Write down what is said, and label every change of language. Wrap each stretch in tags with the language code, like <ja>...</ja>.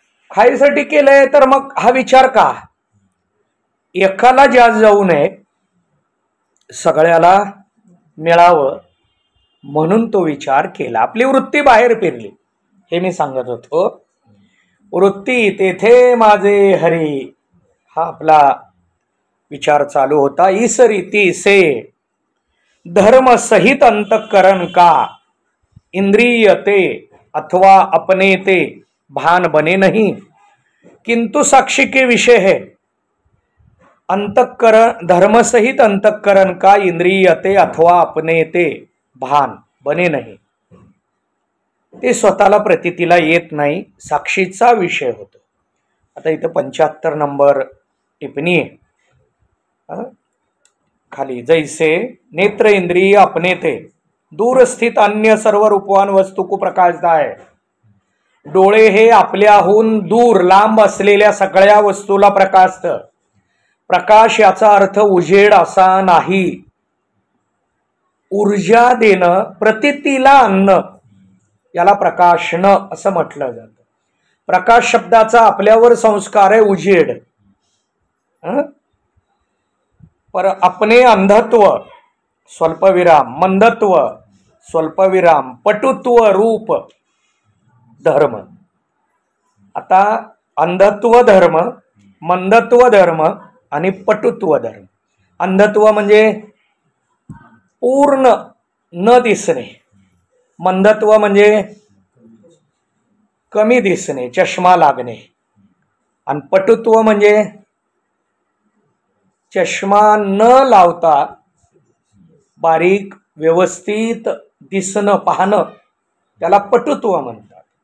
<mr>खायसाठी केलंय तर मग हा विचार का? एकाला जास्त जाऊ नये, सगळ्याला मिळावं म्हणून तो विचार केला. आपली वृत्ती बाहेर फिरली, हे मी सांगत होतो. वृत्ती तेथे माझे हरी, हा आपला विचार चालू होता.</mr> <hi>इस रीती से धर्म सहित अंतःकरण का इंद्रिय ते अथवा अपने ते भान बने नहीं, किंतु साक्षी के विषय है. अंतःकरण, धर्म सहित अंतःकरण का इंद्रिय ते अथवा अपने ते भान बने नहीं,</hi> <mr>ते स्वतःला प्रतीतीला येत नाही, साक्षीचा विषय होतो. आता इथं 75 नंबर टिप्पणी आहे खाली.</mr> <hi>जैसे नेत्र इंद्रिय अपने थे दूर स्थित अन्य सर्व रूपवान वस्तू को प्रकाशता है.</hi> <mr>डोळे हे आपल्याहून दूर लांब असलेल्या सगळ्या वस्तूला प्रकाशतं. प्रकाश याचा अर्थ उजेड असा नाही. ऊर्जा देणं, प्रतीतीला आणणं, याला प्रकाशनं असं म्हटलं जातं. प्रकाश शब्दाचा आपल्यावर संस्कार आहे उजेड.</mr> <hi>पर अपने अंधत्व स्वल्पविराम, मंदत्व स्वल्पविराम, पटुत्व रूप धर्म.</hi> <mr>आता अंधत्व धर्म, मंदत्व धर्म आणि पटुत्व धर्म. अंधत्व म्हणजे पूर्ण न दिसणे, मंदत्व म्हणजे कमी दिसणे, चष्मा लागणे, आणि पटुत्व म्हणजे चष्मा न लावता बारीक व्यवस्थित दिसणं, पाहणं, त्याला पटुत्व म्हणतात.</mr>